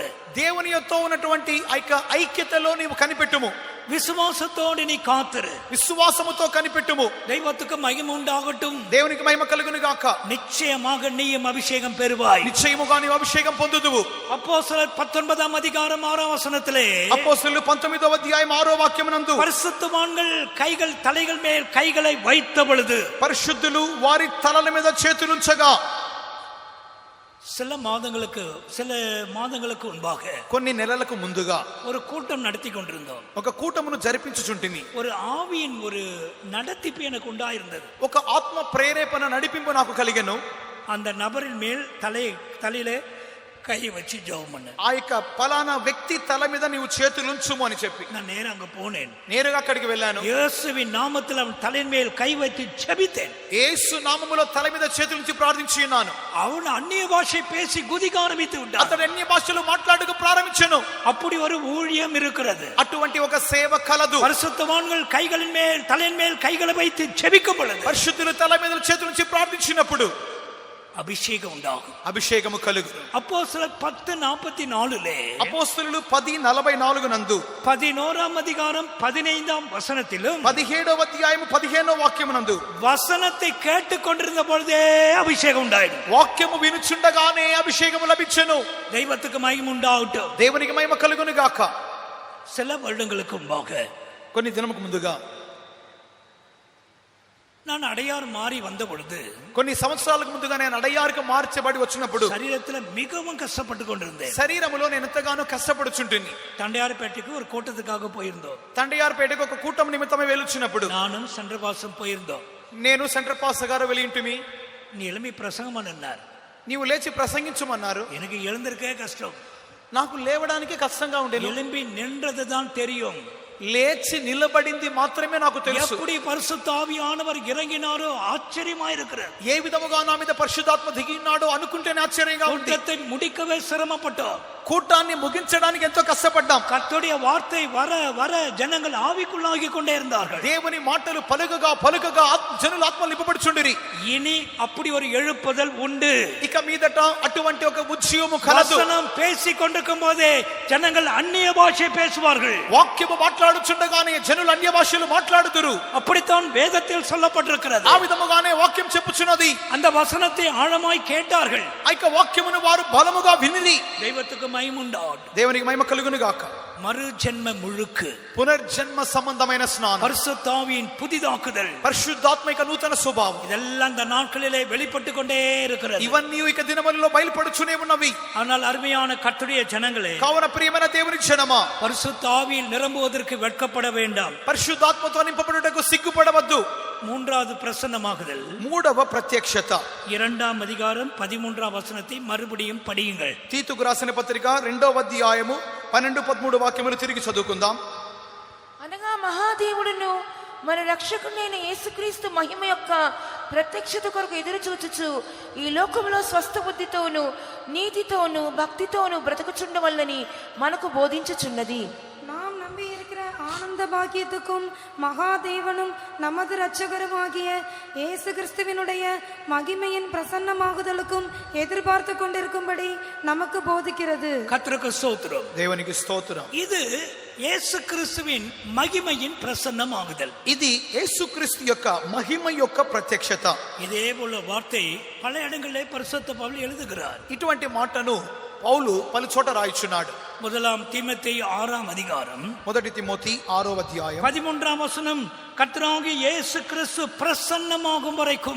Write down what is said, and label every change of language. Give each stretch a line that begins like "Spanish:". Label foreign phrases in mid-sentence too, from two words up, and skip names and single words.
Telugu: దేవునితో ఉన్నటువంటి ఐక్యతలో నీవు కనిపెట్టుము.
Tamil: விசுவாசத்தோடு நீ காத்திரு.
Telugu: విశ్వాసముతో కనిపెట్టుము.
Tamil: தெய்வத்துக்கு மகிமை உண்டாகட்டும்.
Telugu: దేవునికి మహిమ కలుగును గాక.
Tamil: நிச்சயமாக நீயும் அபிஷேகம் பெறுவாய்.
Telugu: నిశ్చయముగా నీవు అభిషేకం పొందుదువు.
Tamil: அப்போஸ்தலர் 19ஆம் அதிகாரம் 6ஆம் வசனத்திலே
Telugu: అపోస్తలులు 19వ అధ్యాయం 6వ వాక్యమునందు
Tamil: பரிசுத்தவான்கள் கைகள் தலைகள் மேல் கைகளை வைத்த பொழுது
Telugu: పరిశుద్ధులు వారి తలల మీద చేతులుంచగా
Tamil: சில மாதங்களுக்கு முன்பாக
Telugu: కొన్ని నెలలకు ముందుగా
Tamil: ஒரு கூட்டம் நடத்தி கொண்டிருந்தோம்.
Telugu: ఒక కూటమును జరిపించుచుంటిమి.
Tamil: ஒரு ஆவியின் ஒரு நடத்திப்பு எனக்கு உண்டாயிருந்தது.
Telugu: ఒక ఆత్మ ప్రేరేపణ నడిపింపు నాకు కలిగెను.
Tamil: அந்த நபரின் மேல் தலையிலே கை வச்சு ஜெபம் பண்ண.
Telugu: ఆ యొక్క పలానా వ్యక్తి తల మీద నీవు చేతులుంచుము అని చెప్పి
Tamil: நான் நேரா அங்க போனேன்.
Telugu: నేరుగా అక్కడికి వెళ్ళాను.
Tamil: இயேசுவின் நாமத்தில் அவன் தலையின் மேல் கை வைத்து ஜெபித்தேன்.
Telugu: యేసు నామములో తల మీద చేతులుంచి ప్రార్థించి ఉన్నాను.
Tamil: அவன் அந்நிய பாஷை பேசி குதிக்க ஆரம்பித்து விட்டான்.
Telugu: అతడు అన్య భాషలు మాట్లాడుకు ప్రారంభించెను.
Tamil: அப்படி ஒரு ஊழியம் இருக்கிறது.
Telugu: అటువంటి ఒక సేవ కలదు.
Tamil: பரிசுத்தவான்கள் கைகளின் மேல் தலையின் மேல் கைகளை வைத்து ஜெபிக்கும் பொழுது
Telugu: పరిశుద్ధులు తల మీద చేతులుంచి ప్రార్థించినప్పుడు
Tamil: அபிஷேகம் உண்டாகும்.
Telugu: అభిషేకము కలుగును.
Tamil: அப்போஸ்தலர் 10:44
Telugu: అపోస్తలులు 10:44 నందు
Tamil: 11ஆம் அதிகாரம் 15ஆம் வசனத்திலும்
Telugu: 17వ అధ్యాయం 15వ వాక్యము నందు
Tamil: வசனத்தை கேட்டுக் கொண்டிருந்த பொழுதே அபிஷேகம் உண்டாயிடும்.
Telugu: వాక్యము వినుచుండగానే అభిషేకము లభించెను.
Tamil: தெய்வத்துக்கு மகிமை உண்டாகட்டும்.
Telugu: దేవునికి మహిమ కలుగును గాక.
Tamil: சில வருடங்களுக்கு முன்பாக
Telugu: కొన్ని దినముకు ముందుగా
Tamil: நான் அடையார் மாறி வந்த பொழுது
Telugu: కొన్ని సంవత్సరాలకు ముందుగా నేను అడయారుకు మార్చబడి వచ్చినప్పుడు
Tamil: சரீரத்தில் மிகவும் கஷ்டப்பட்டு கொண்டிருந்தேன்.
Telugu: శరీరములో నేను ఎంతగానో కష్టపడుచుంటిని.
Tamil: தண்டையார்பேட்டைக்கு ஒரு கூட்டத்துக்காக போயிருந்தோம்.
Telugu: తండయార్పేటకు ఒక కూటం నిమిత్తమే వెళ్ళుచున్నప్పుడు
Tamil: நானும் சென்ட்ரபாசம் போயிருந்தோம்.
Telugu: నేను
English: center pastor
Telugu: గారు వెళ్ళింటిమి.
Tamil: நீ எழும்பி பிரசங்கம் பண்ணார்.
Telugu: నీవు లేచి ప్రసంగించమన్నారు.
Tamil: எனக்கு எழுந்திருக்கே கஷ்டம்.
Telugu: నాకు లేవడానికి కష్టంగా ఉండేది.
Tamil: எழும்பி நின்றதுதான் தெரியும்.
Telugu: లేచి నిలబడింది మాత్రమే నాకు తెలుసు.
Tamil: எப்படி பரிசுத்த ஆவியானவர் இறங்கினாரோ ஆச்சரியமா இருக்கிறது.
Telugu: ఏ విధముగా నా మీద పరిశుద్ధాత్మ దిగినాడో అనుకుంటేనే ఆశ్చర్యంగా ఉంది.
Tamil: கூட்டத்தை முடிக்கவே சிரமப்பட்டோம்.
Telugu: కూటాన్ని ముగించడానికి ఎంతో కష్టపడ్డాం.
Tamil: கர்த்தருடைய வார்த்தை வர வர ஜனங்கள் ஆவிக்குள்ளாகி கொண்டே இருந்தார்கள்.
Telugu: దేవుని మాటలు పలుకగా జనులు ఆత్మలు నింపబడుచుండిరి.
Tamil: இனி அப்படி ஒரு எழுப்புதல் உண்டு.
Telugu: ఇక మీదట అటువంటి ఒక ఉద్యమము కలదు.
Tamil: வசனம் பேசிக் கொண்டிருக்கும் போதே ஜனங்கள் அந்நிய பாஷை பேசுவார்கள்.
Telugu: వాక్యము మాట్లాడుచుండగానే జనులు అన్య భాషలు మాట్లాడుదురు.
Tamil: அப்படித்தான் வேதத்தில் சொல்லப்பட்டிருக்கிறது.
Telugu: ఆ విధముగానే వాక్యం చెప్పుచున్నది.
Tamil: அந்த వசனத்தை ஆழமாய் கேட்டார்கள்.
Telugu: ఆ యొక్క వాక్యమును వారు బలముగా వినిరి.
Tamil: தெய்வத்துக்கு மகிமை உண்டாகட்டும்.
Telugu: దేవునికి మహిమ కలుగును గాక.
Tamil: மறு ஜென்ம முழுக்கு,
Telugu: పునర్జన్మ సంబంధమైన స్నానం,
Tamil: பரிசுத்த ஆவியின் புதிதாக்குதல்,
Telugu: పరిశుద్ధాత్మిక నూతన స్వభావం
Tamil: இதெல்லாம் இந்த நாட்களிலே வெளிப்பட்டு கொண்டே இருக்கிறது.
Telugu: ఇవన్నీ ఇక దినములలో బయలుపడుచునే ఉన్నవి.
Tamil: ஆனால் அருமையான கர்த்தருடைய ஜனங்களே,
Telugu: కావున ప్రియమైన దేవుని జనమా,
Tamil: பரிசுத்த ஆவியில் நிரம்புவதற்கு வெட்கப்பட வேண்டாம்.
Telugu: పరిశుద్ధాత్మతో నింపబడుటకు సిగ్గుపడవద్దు.
Tamil: மூன்றாவது பிரசன்னமாகுதல்,
Telugu: మూడవ ప్రత్యక్షత.
Tamil: 2ஆம் அதிகாரம் 13ஆம் வசனத்தை மறுபடியும் படியுங்கள்.
Telugu: తీతుకు రాసిన పత్రిక 2వ అధ్యాయము 12-13 వాక్యములు తిరిగి చదువుకుందాం. అనగా మహాదేవుడును మన రక్షకుడైన యేసుక్రీస్తు మహిమ యొక్క ప్రత్యక్షత కొరకు ఎదురు చూచుచు ఈ లోకంలో స్వస్థ బుద్ధితోను నీతితోను భక్తితోను బ్రతుకుచుండవల్లని మనకు బోధించుచున్నది.
Tamil: நாம் நம்பி இருக்கிற ஆனந்த பாக்கியத்துக்கும் மகாதேவனும் நமது இரட்சகருமாகிய இயேசு கிறிஸ்துவினுடைய மகிமையின் பிரசன்னமாகுதலுக்கும் எதிர்பார்த்து கொண்டிருக்கும்படி நமக்கு போதிக்கிறது. கர்த்தருக்கு ஸ்தோத்திரம்.
Telugu: దేవునికి స్తోత్రం.
Tamil: இது இயேசு கிறிஸ்துவின் மகிமையின் பிரசன்னமாகுதல்.
Telugu: ఇది యేసుక్రీస్తు యొక్క మహిమ యొక్క ప్రత్యక్షత.
Tamil: இதே போல வார்த்தை பல இடங்களிலே பரிசுத்த பவுல் எழுதுகிறார்.
Telugu: ఇటువంటి మాటను పౌలు పలు చోట రాయిచున్నాడు.
Tamil: 1 தீமோத்தேயு 6ஆம் அதிகாரம்
Telugu: 1 తిమోతి 6వ అధ్యాయం
Tamil: 13ஆம் வசனம், கர்த்தராகிய இயேசு கிறிஸ்து பிரசன்னமாகும் வரைக்கும்.